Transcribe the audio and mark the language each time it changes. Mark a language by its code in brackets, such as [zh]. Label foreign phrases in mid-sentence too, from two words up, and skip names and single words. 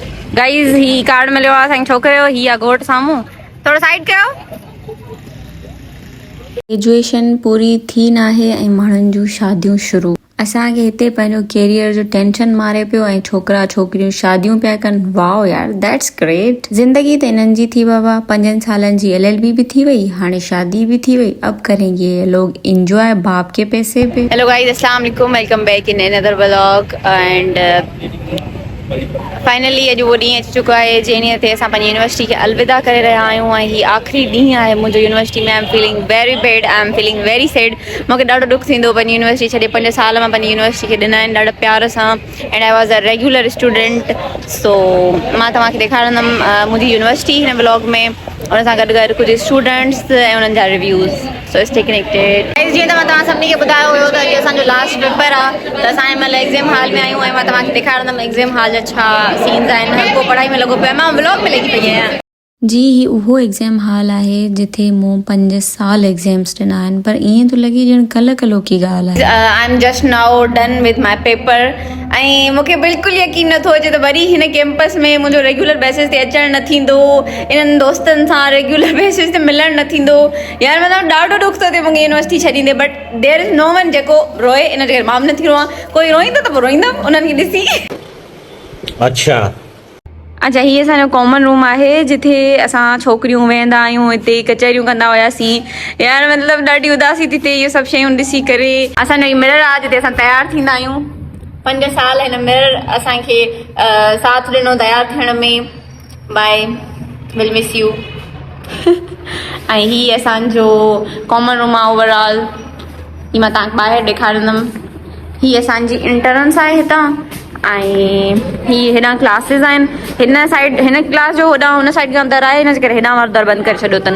[sd] गाइस ही कार्ड मिलियो आहे असांखे छोकिरे जो, ही आहे घोट साम्हूं, थोरो साइड कयो। ग्रेजुएशन पूरी थी न आहे ऐं माण्हुनि जूं शादियूं शुरू। असांखे हिते पंहिंजो कैरियर जो टेंशन मारे पियो ऐं छोकिरा छोकिरियूं शादियूं पिया कनि। [en] wow yaar, that's great. [sd] ज़िंदगी त इन्हनि जी थी बाबा, 5 सालनि जी LLB भी थी वई, हाणे शादी भी थी वई। [hi] अब करेंगे ये लोग एंजॉय बाप के पैसे पे। [en] hello guys, [ar] السلام عليكم, [en] welcome back in another vlog. and finally [sd] अॼु उहो ॾींहुं अची चुको आहे जंहिं ॾींहं ते असां पंहिंजी यूनिवर्सिटी खे अलविदा करे रहिया आहियूं ऐं हीअ आख़िरी ॾींहुं आहे मुंहिंजो यूनिवर्सिटी में। [en] I am feeling very bad, I am feeling very sad. [sd] मूंखे ॾाढो दुख थींदो पंहिंजी यूनिवर्सिटी छॾे। 5 साल मां पंहिंजी यूनिवर्सिटी खे ॾिना आहिनि ॾाढा प्यार सां, [en] and I was a regular student. [sd] सो मां तव्हांखे ॾेखारींदमि मुंहिंजी यूनिवर्सिटी हिन ब्लॉग में, उन सां गॾु गॾु कुझु स्टूडेंट्स ऐं उन्हनि जा रिव्यूज़। [en] so stay connected. [sd] जीअं त मां तव्हां सभिनी खे ॿुधायो हुयो त अॼु असांजो लास्ट पेपर आहे, त असां हिन महिल [en] exam hall [sd] में आहियूं ऐं मां तव्हांखे ॾेखारींदमि [en] exam hall [sd] जा छा सीन्स आहिनि। हर को पढ़ाई में लॻो पियो आहे, मां व्लॉग में लॻी पई आहियां। जी, ही उहो [en] exam hall [sd] आहे जिथे मूं 5 साल एग्ज़ाम्स ॾिना आहिनि, पर ईअं थो लॻे ॼण कल्ह की ॻाल्हि आहे। [en] I am just now done with my paper [sd] ऐं मूंखे बिल्कुलु यकीन नथो अचे त वरी हिन कैंपस में मुंहिंजो [en] regular basis [sd] ते अचणु न थींदो, इन्हनि दोस्तनि सां [en] regular basis [sd] ते मिलणु न थींदो। यार मतिलबु ॾाढो दुख थो थिए मूंखे यूनिवर्सिटी छॾींदे, [en] but there is no one [sd] जेको रोए। इन जे करे मां बि नथी रोआं। कोई रोईंदो त पोइ रोईंदमि उन्हनि खे ॾिसी। अच्छा, हीअ असांजो [en] common room [sd] आहे जिथे असां छोकिरियूं वेहंदा आहियूं, हिते कचहरियूं कंदा हुआसीं। यार मतिलबु ॾाढी उदासी थी थिए इहे सभु शयूं ॾिसी करे। असांजो हीउ मिरर आहे जिते असां तयारु थींदा आहियूं। 5 साल हिन मिरर असांखे साथ ॾिनो तयारु थियण में। [en] bye, will miss you. [sd] ऐं हीअ असांजो [en] common room [sd] आहे ओवरऑल। हीअ मां तव्हांखे ॿाहिरि ॾेखारींदमि। हीअ असांजी इंटर्न्स आहे हितां, ऐं हीअ हेॾां क्लासिस आहिनि। हिन साइड हिन क्लास जो होॾां हुन साइड खां दर आहे, हिन जे करे हेॾां वारो दर बंदि करे छॾियो अथनि।